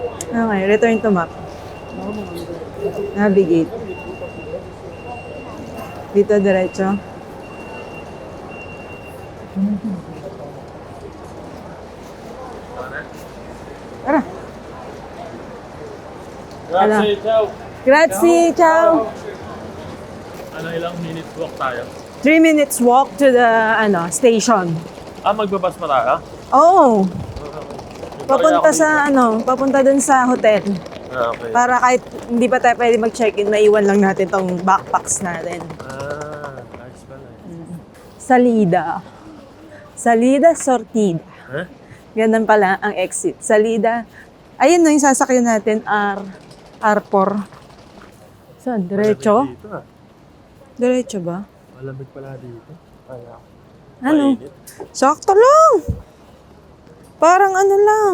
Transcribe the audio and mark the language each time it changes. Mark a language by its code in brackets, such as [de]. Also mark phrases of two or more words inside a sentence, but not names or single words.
[en] Okay, return to map. Navigate. [tl] Dito, diretso. Tara. [it] Grazie, ciao. Grazie, ciao. [tl] Ano, ilang [en] minutes walk [tl] tayo? [en] 3 minutes walk to the station. [tl] Magbabas pa tayo? Oh, papunta dun sa hotel. Okay. Para kahit hindi pa tayo pwede mag-check-in, maiwan lang natin tong backpacks natin. Ayos pala eh. [es] Salida. Salida, [ca] sortida. Huh? [tl] Ganun pala ang exit. Salida. Ayun na yung sasakyan natin, R4. Saan? Diretso? Malamig dito ah. Diretso ba? Malamig pala dito. Ano? Mainit. Sakto lang. Parang ano lang.